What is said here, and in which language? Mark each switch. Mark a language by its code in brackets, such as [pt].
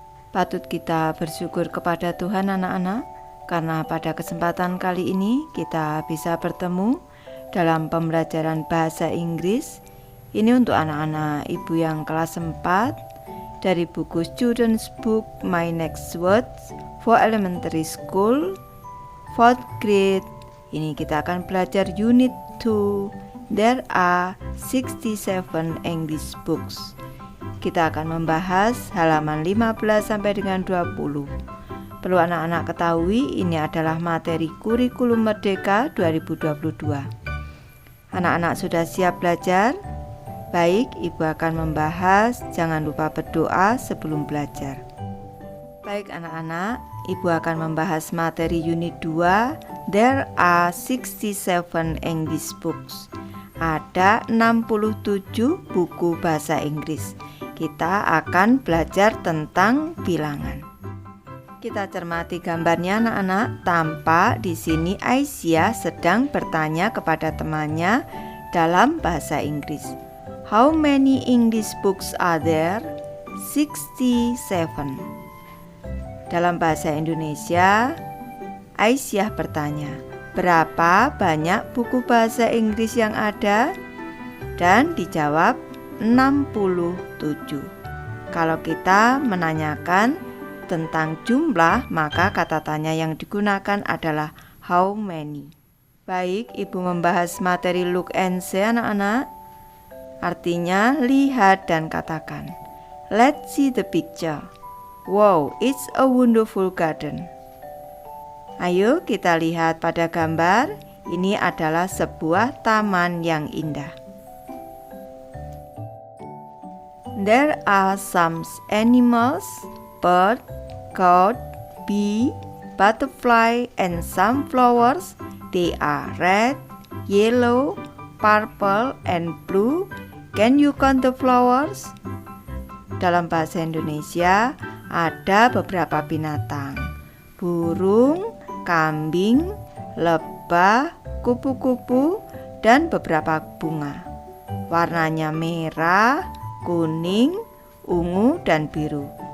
[id] Patut kita bersyukur kepada Tuhan anak-anak, karena pada kesempatan kali ini kita bisa bertemu dalam pembelajaran bahasa Inggris. Ini untuk anak-anak ibu yang kelas 4 dari buku Students Book My Next Words for Elementary School 4th grade. Ini kita akan belajar unit 2. [en] There are 67 English books. [id] Kita akan membahas halaman 15 sampai dengan 20. Perlu anak-anak ketahui, ini adalah materi kurikulum Merdeka 2022. Anak-anak sudah siap belajar? Baik, Ibu akan membahas. Jangan lupa berdoa sebelum belajar. Baik anak-anak, Ibu akan membahas materi unit 2. [en] There are 67 English books. [id] Ada 67 buku bahasa Inggris. Kita akan belajar tentang bilangan. Kita cermati gambarnya anak-anak. Tampak di sini Aisyah sedang bertanya kepada temannya dalam bahasa Inggris. [en] How many English books are there? 67. [id] Dalam bahasa Indonesia, Aisyah bertanya, berapa banyak buku bahasa Inggris yang ada? Dan dijawab 67. Kalau kita menanyakan tentang jumlah, maka kata tanya yang digunakan adalah how many. Baik, Ibu membahas materi [en] look and see [id] anak-anak. Artinya lihat dan katakan. [en] Let's see the picture. Wow, it's a wonderful garden. [id] Ayo kita lihat pada gambar. Ini adalah sebuah taman yang indah. [en] There are some animals, bird, goat, bee, butterfly, and some flowers. They are red, yellow, purple, and blue. Can you count the flowers? [id] Dalam bahasa Indonesia ada beberapa binatang. Burung, kambing, lebah, kupu-kupu, dan beberapa bunga. Warnanya merah, kuning, ungu, dan biru.